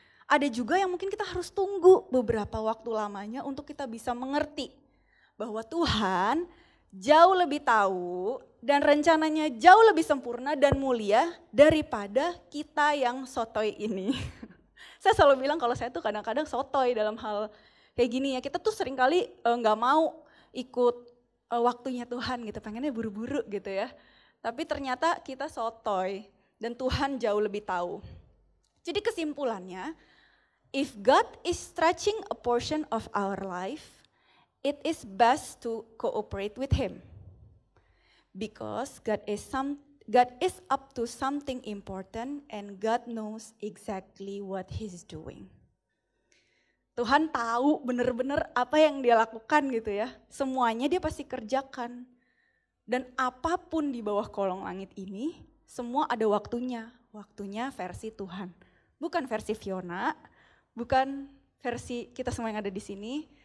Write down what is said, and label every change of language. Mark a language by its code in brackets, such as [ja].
[id] Ada juga yang mungkin kita harus tunggu beberapa waktu lamanya untuk kita bisa mengerti bahwa Tuhan jauh lebih tahu dan rencananya jauh lebih sempurna dan mulia daripada kita yang sotoy ini. Saya selalu bilang kalau saya tuh kadang-kadang sotoy dalam hal kayak gini ya. Kita tuh seringkali gak mau ikut waktunya Tuhan gitu, pengennya buru-buru gitu ya. Tapi ternyata kita sotoy dan Tuhan jauh lebih tahu. Jadi kesimpulannya, [en] if God is stretching a portion of our life, it is best to cooperate with Him. Because God is up to something important and God knows exactly what He's doing. [id] Tuhan tahu benar-benar apa yang dia lakukan gitu ya. Semuanya dia pasti kerjakan. Dan apapun di bawah kolong langit ini, semua ada waktunya. Waktunya versi Tuhan. Bukan versi Fiona, bukan versi kita semua yang ada di sini.